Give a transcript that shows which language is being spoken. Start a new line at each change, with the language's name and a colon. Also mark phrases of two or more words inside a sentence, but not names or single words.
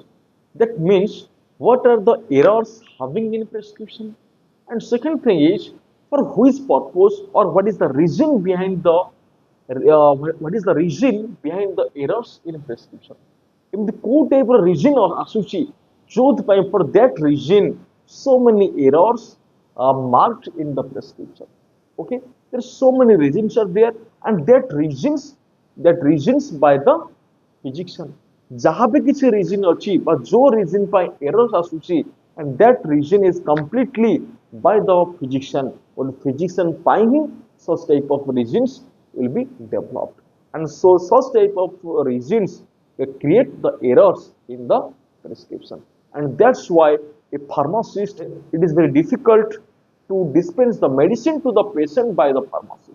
English: That means what are the errors having in prescription? And second thing is for which purpose or what is the reason behind the errors in prescription? In the କୋଉ type of reason or
Odia: ଆସୁଛି ଯୋଉଥିପାଇଁ
English: for that reason so many errors are marked in the prescription. Okay, there are so many reasons are there, and that reasons by the physician.
Odia: ଯାହା ବି କିଛି reason ଅଛି ବା ଯୋଉ reason ପାଇଁ errors ଆସୁଛି,
English: and that reason is completely by the physician, or the physician
Odia: ପାଇଁ ହିଁ
English: such type of reasons will be developed, and so such type of reasons create the errors in the prescription, and that's why a pharmacist, it is very difficult to dispense the medicine to the patient by the pharmacist.